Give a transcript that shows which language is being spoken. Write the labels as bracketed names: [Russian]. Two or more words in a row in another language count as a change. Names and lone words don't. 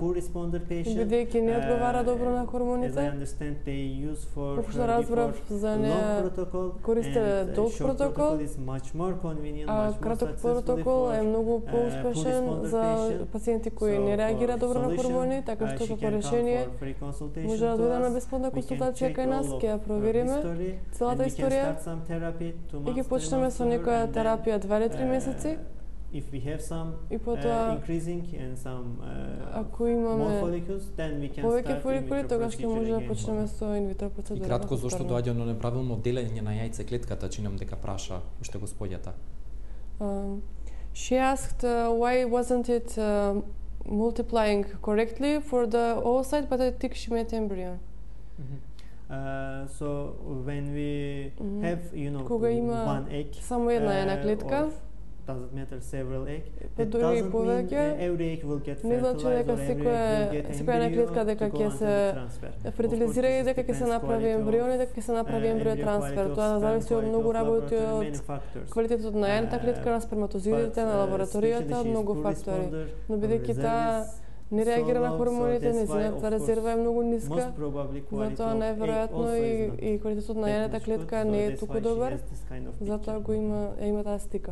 [Macedonian] Бидејќи не одговара добро на хормоните, колку што разбрав за неа користеле долг протокол, а краток протокол е многу поуспешен за пациенти кои не реагира добро на хормони, така што како решение може да дојде на бесплатна консултација кај нас, ќе ја провериме целата историја и ќе почнеме со некоја терапија 2 или 3 месеци. И потоа, ако имаме повеќе фоликули, тогаш ќе може да почнеме со инвитро процедура. И кратко, зошто доаѓа на неправилно делење на јајцеклетката, чинам дека праша уште господјата. [English] She asked why wasn't it multiplying correctly for the oocyte, but I think she meant embryo. So when we have, [Macedonian] кога има само една јајна клетка, [English] doesn't matter several egg. It doesn't mean every egg will get fertilized. [Macedonian] Не значи дека секоја клетка дека ќе се фертилизира и дека ќе се направи ембрион и дека ќе се направи ембриотрансфер. Тоа зависи од многу работи, од квалитетот на јајната клетка, на сперматозидите, на лабораторијата, од многу фактори. Но бидејќи таа не реагира на хормоните, незината резерва е многу ниска, затоа најверојатно и квалитетот на јајната клетка не е толку добар, затоа го има таа стика.